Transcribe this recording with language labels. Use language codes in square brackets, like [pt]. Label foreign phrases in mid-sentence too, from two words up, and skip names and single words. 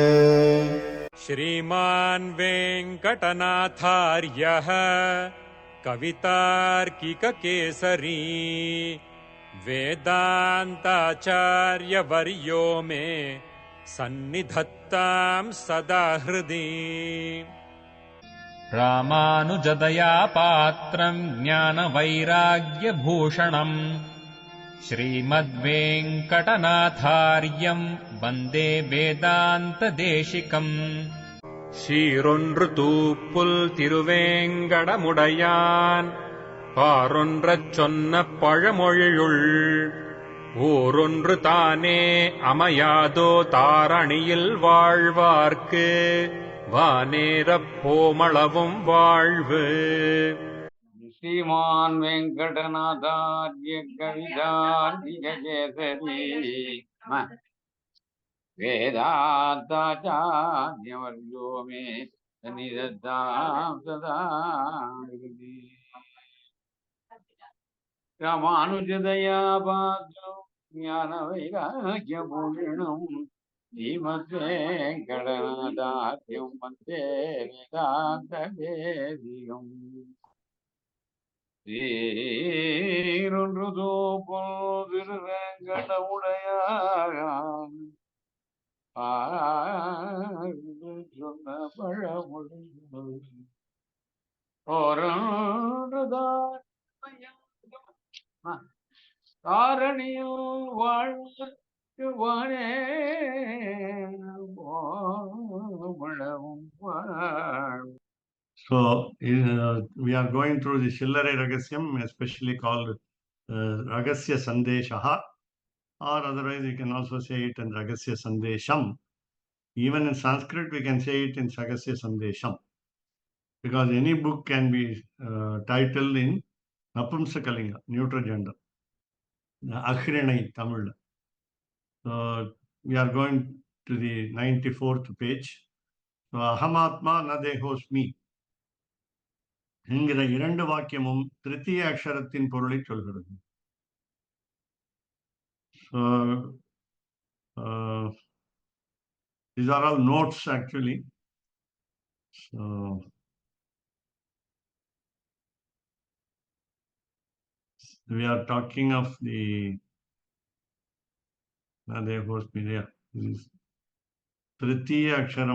[sa] श्रीमान् वेङ्कटनाथार्यः कवितार्किककेसरी वेदान्ताचार्यवर्यो मे सन्निधत्तां सदा हृदि। रामानुजदया पात्रम् ज्ञानवैराग्यभूषणम् श्रीमद्वेङ्कटनाथार्यम् वन्दे वेदान्तदेशिकम्। [ta] சீரொன்று தூப்புல் திருவேங்கடமுடையான் பாரொன்றச் சொன்ன பழமொழியுள் ஊரொன்று தானே அமையாதோ தாரணியில் வாழ்வார்க்கு வானேரப் போமளவும் வாழ்வு. [sa] श्रीमान वेंकटनाथार्य कवितार्किककेसरी वेदान्ताचार्यवर्यो मे सन्निधत्तां सदा हृदि। रामानुजदया पात्रं ज्ञानवैराग्यपूर्णं श्रीमद्वेङ्कटनाथार्यं वन्दे वेदान्तदेशिकम्। [ta] சீரொன்று தூப்புல் திருவேங்கடமுடையான் சொன்ன பழமொழிகள் தாரணியில் வாழ்வார்க்கு வாழவும் வாழ்வு. [en] So, we are going through the Shillare Rahasyam, especially called Rahasya Sandeshaha, or otherwise you can also say it in Rahasya Sandesham. Even in Sanskrit, we can say it in Rahasya Sandesham, because any book can be titled in Napumsakalinga, neutral gender, Akhrinai Tamil. So, we are going to the 94th page. So, [sa] अहमात्मा न देहोऽस्मि [ta] என்கிற இரண்டு வாக்கியமும் திருத்திய அக்ஷரத்தின் பொருளை சொல்கிறது. [en] So, these are all notes actually. So, we are talking of the [sa] तृतीय अक्षरम्.